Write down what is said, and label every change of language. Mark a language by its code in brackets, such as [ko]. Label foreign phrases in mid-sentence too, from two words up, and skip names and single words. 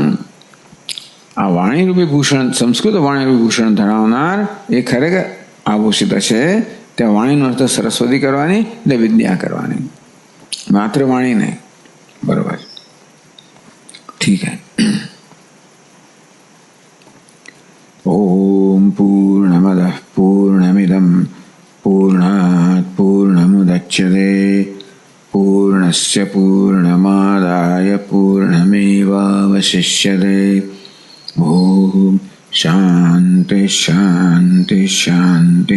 [gu] આ વાણીરૂપી ભૂષણ, સંસ્કૃત વાણીરૂપી ભૂષણ ધરાવનાર એ ખરેખર આભૂષિત છે. ત્યાં વાણીનો અર્થ સરસ્વતી કરવાની એટલે વિદ્યા કરવાની, માત્ર વાણી નહીં. બરોબર, [hi] ठीक है. [sa] ओम पूर्णमदः पूर्णमिदं पूर्णात् पूर्णमुदच्यते पूर्णस्य पूर्णमादाय पूर्णमेवावशिष्यते। ओम शांति शांति शांति।